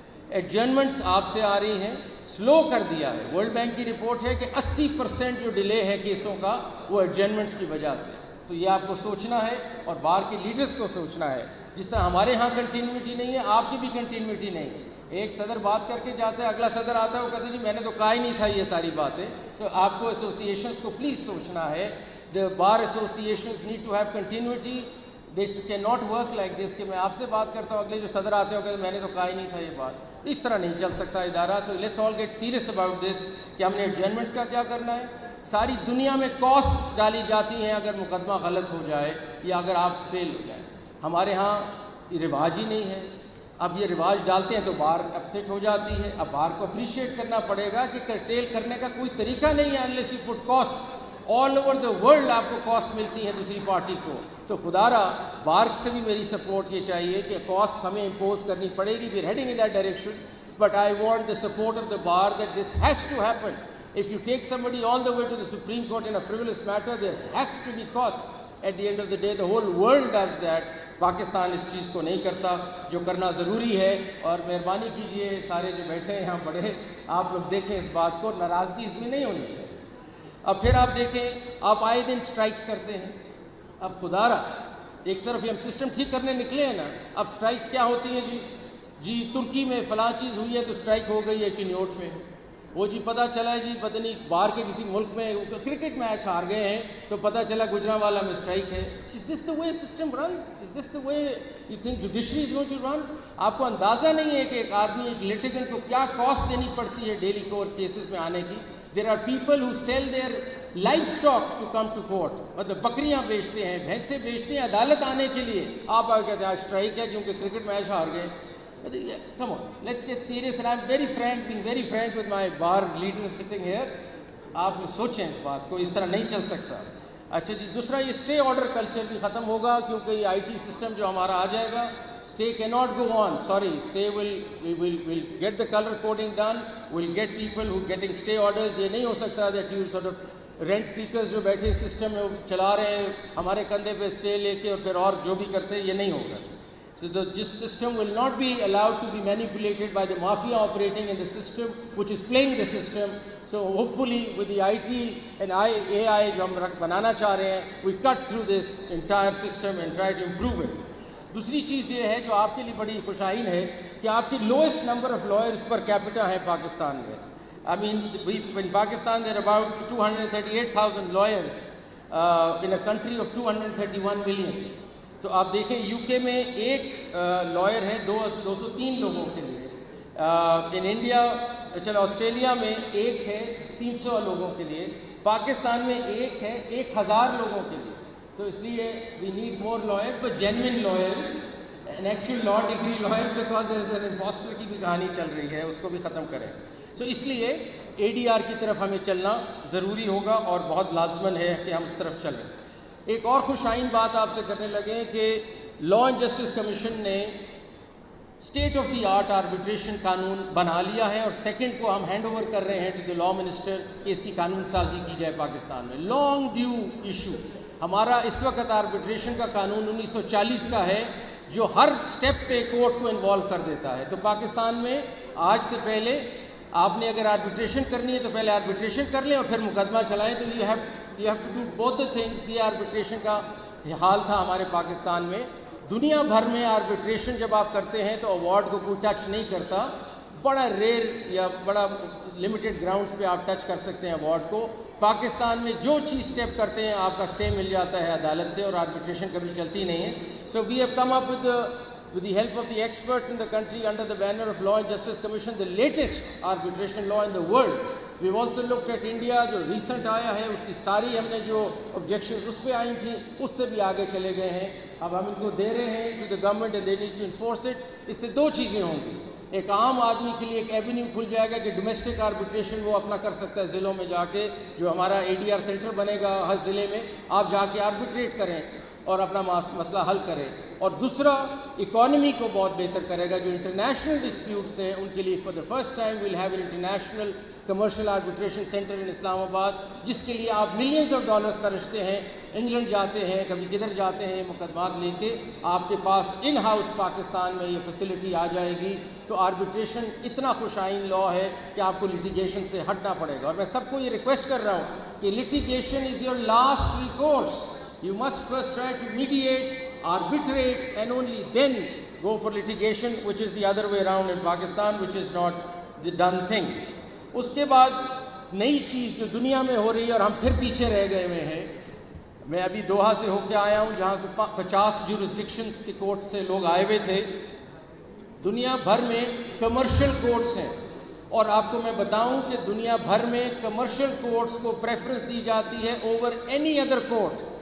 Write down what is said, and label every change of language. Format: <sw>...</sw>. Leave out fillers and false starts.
<ur>ایڈجرنمنٹس آپ سے آ رہی ہیں، سلو کر دیا ہے. ورلڈ بینک کی رپورٹ ہے کہ 80% جو ڈیلے ہے کیسوں کا وہ ایڈجرنمنٹس کی وجہ سے. تو یہ آپ کو سوچنا ہے اور بار کے لیڈرز کو سوچنا ہے. جس طرح ہمارے ہاں کنٹینیوٹی نہیں ہے، آپ کی بھی کنٹینیوٹی نہیں ہے. ایک صدر بات کر کے جاتا ہے، اگلا صدر آتا ہے، وہ کہتے ہیں جی میں نے تو کہا ہی نہیں تھا یہ ساری باتیں. تو آپ کو ایسوسیشنز کو پلیز سوچنا ہے.</ur> <en>The bar associations need to have continuity. This cannot work like this</en> <ur>کہ میں آپ سے بات کرتا ہوں، اگلے جو صدر آتے ہو کہ میں نے تو کہا ہی نہیں تھا یہ بات. اس طرح نہیں چل سکتا ادارہ. تو</ur> <en>let's all get serious about this</en> <ur>کہ ہم نے ایڈجرنمنٹس کا کیا کرنا ہے. ساری دنیا میں کاسٹ ڈالی جاتی ہیں اگر مقدمہ غلط ہو جائے یا اگر آپ فیل ہو جائیں. ہمارے ہاں یہ رواج ہی نہیں ہے. اب یہ رواج ڈالتے ہیں تو بار اپسیٹ ہو جاتی ہے. اب بار کو اپریشیٹ کرنا پڑے گا کہ کرٹیل کرنے کا کوئی طریقہ نہیں ہے</ur> <en>unless you put costs. All over the world</en> <ur>آپ کو کاسٹ ملتی ہے دوسری پارٹی کو. تو خدا را بار سے بھی میری سپورٹ یہ چاہیے کہ کاسٹ ہمیں امپوز کرنی پڑے گی.</ur> <en>We are heading in that direction, but I want the support of the bar that this has to happen. If you take somebody all the way to the Supreme Court in a frivolous matter, there has to be costs. At the end of the day, the whole world does that.</en> <ur>Pakistan اس چیز کو نہیں کرتا جو کرنا ضروری ہے. اور مہربانی کیجئے سارے جو بیٹھے ہیں یہاں بڑے, آپ لوگ دیکھیں اس بات کو, ناراضگی اس میں نہیں ہونی چاہیے. اب پھر آپ دیکھیں, آپ آئے دن سٹرائکس کرتے ہیں. اب خدا را ایک طرف ہم سسٹم ٹھیک کرنے نکلے ہیں نا, اب سٹرائکس کیا ہوتی ہیں جی ترکی میں فلاں چیز ہوئی ہے تو سٹرائک ہو گئی ہے چنیوٹ میں. وہ جی پتہ چلا ہے جی پتہ نہیں باہر کے کسی ملک میں کرکٹ میچ ہار گئے ہیں تو پتہ چلا گجرانوالہ میں سٹرائک ہے.</ur> <en>Is this the way system runs? Is this the way you think judiciary is going to run?</en> <ur>آپ کو اندازہ نہیں ہے کہ ایک آدمی, ایک litigant کو کیا کاسٹ دینی پڑتی ہے ڈیلی کورٹ کیسز میں آنے کی.</ur> <en>There are people who sell their livestock to come to court.</en> <ur>مطلب بکریاں بیچتے ہیں, بھینسیں بیچتے ہیں عدالت آنے کے لیے. آپ آ کہتے ہیں آج سٹرائک ہے کیونکہ کرکٹ میچ ہار گئے.</ur> <en>Come on, let's get serious. And I'm very frank, being very frank with my bar leaders sitting here.</en> <ur>آپ سوچیں اس بات کو, اس طرح نہیں چل سکتا. اچھا جی, دوسرا یہ اسٹے آرڈر کلچر بھی ختم ہوگا کیونکہ یہ آئی ٹی سسٹم جو ہمارا آ جائے گا.</ur> <en>Stay cannot go on. Sorry, stay will get the color coding done. We'll get people who getting stay orders.</en> <ur>یہ نہیں ہو سکتا</ur> <en>that you sort of rent seekers</en> <ur>جو بیٹھے سسٹم میں چلا رہے ہیں ہمارے کندھے پہ اسٹے لے کے اور پھر اور جو بھی کرتے ہیں, یہ نہیں ہوگا.</ur> <en>So this system will not be allowed to be manipulated by the mafia operating in the system, which is playing the system. So hopefully with the IT and AI</en> <ur>جو ہم بنانا چاہ رہے ہیں,</ur> <en>we cut through this entire system and try to improve it.</en> <ur>دوسری چیز یہ ہے جو آپ کے لیے بڑی خوشائن ہے کہ آپ کی</ur> <en>lowest number of lawyers per capita</en> <ur>ہے پاکستان میں.</ur> <en>I mean, in Pakistan there are about 238,000 lawyers in a country of 231 million.</en> <ur>تو آپ دیکھیں یو کے میں ایک لائر ہے 203 لوگوں کے لیے. ان انڈیا, چلو آسٹریلیا میں ایک ہے 300 لوگوں کے لیے. پاکستان میں ایک ہے 1000 لوگوں کے لیے. تو اس لیے</ur> <en>we need more lawyers, but genuine lawyers and actual law degree lawyers, because there is an imposter</en> <ur>کی بھی کہانی چل رہی ہے, اس کو بھی ختم کریں. تو اس لیے اے ڈی آر کی طرف ہمیں چلنا ضروری ہوگا اور بہت لازمن ہے کہ ہم اس طرف چلیں. ایک اور خوشائن بات آپ سے کرنے لگے کہ لا اینڈ جسٹس کمیشن نے state of the art arbitration قانون بنا لیا ہے, اور سیکنڈ کو ہم ہینڈ اوور کر رہے ہیں</ur> <en>to the law minister</en> <ur>کہ اس کی قانون سازی کی جائے پاکستان میں.</ur> <en>Long due issue.</en> <ur>ہمارا اس وقت آربیٹریشن کا قانون 1940 کا ہے جو ہر سٹیپ پہ کورٹ کو انوالو کر دیتا ہے. تو پاکستان میں آج سے پہلے آپ نے اگر آربیٹریشن کرنی ہے تو پہلے آربیٹریشن کر لیں اور پھر مقدمہ چلائیں.</ur> <en>تو you have to do both the things.</en> <ur>یہ آربیٹریشن کا حال تھا ہمارے پاکستان میں. دنیا بھر میں آربیٹریشن جب آپ کرتے ہیں تو ایوارڈ کو کوئی ٹچ نہیں کرتا. بڑا ریئر یا بڑا لمیٹڈ گراؤنڈز پہ آپ ٹچ کر سکتے ہیں ایوارڈ کو. پاکستان میں جو چیز سٹیپ کرتے ہیں آپ کا سٹے مل جاتا ہے عدالت سے, اور آربیٹریشن کبھی چلتی نہیں ہے.</ur> <en>So we have come up with the help of the experts in the country under the banner of Law and Justice Commission, the latest arbitration law in the world. We've also looked at India,</en> <ur>جو recent آیا ہے اس کی ساری ہم نے جو objections اس پہ آئی تھیں اس سے بھی آگے چلے گئے ہیں. اب ہم ان کو دے رہے ہیں</ur> <en>to the government and they need to enforce it.</en> <ur>اس سے دو چیزیں ہوں گی. ایک عام آدمی کے لیے ایک ایونیو کھل جائے گا کہ ڈومیسٹک آربیٹریشن وہ اپنا کر سکتا ہے ضلعوں میں جا کے, جو ہمارا اے ڈی آر سینٹر بنے گا ہر ضلع میں, آپ جا کے آربیٹریٹ کریں اور اپنا مسئلہ حل کریں. اور دوسرا اکانومی کو بہت بہتر کرے گا. جو انٹرنیشنل ڈسپیوٹس ہیں ان کے لیے</ur> <en>for the first time we'll have an international commercial arbitration centre in Islamabad,</en> <ur>جس کے لیے آپ ملینز آف ڈالرز خرچتے ہیں. انگلینڈ جاتے ہیں, کبھی کدھر جاتے ہیں مقدمات لے کے, آپ کے پاس ان ہاؤس پاکستان میں یہ فیسلٹی آ جائے گی تو آربیٹریشن اتنا خوش آئین لا ہے کہ آپ کو لٹیگیشن سے ہٹنا پڑے گا. اور میں سب کو یہ ریکویسٹ کر رہا ہوں کہ</ur> <en>Litigation is your last recourse. You must first try to mediate, arbitrate, and only then go for litigation, which is the other way around in Pakistan, which is not the done thing.</en> <ur>اس کے بعد نئی چیز جو دنیا میں ہو رہی ہے اور ہم پھر پیچھے رہ گئے ہوئے ہیں. میں ابھی دوحہ سے ہو کے آیا ہوں جہاں 50 جورسڈکشنز کے کورٹ سے لوگ آئے ہوئے تھے. دنیا بھر میں کمرشل کورٹس ہیں, اور آپ کو میں بتاؤں کہ دنیا بھر میں کمرشل کورٹس کو پریفرنس دی جاتی ہے</ur> <en>Over any other court.</en>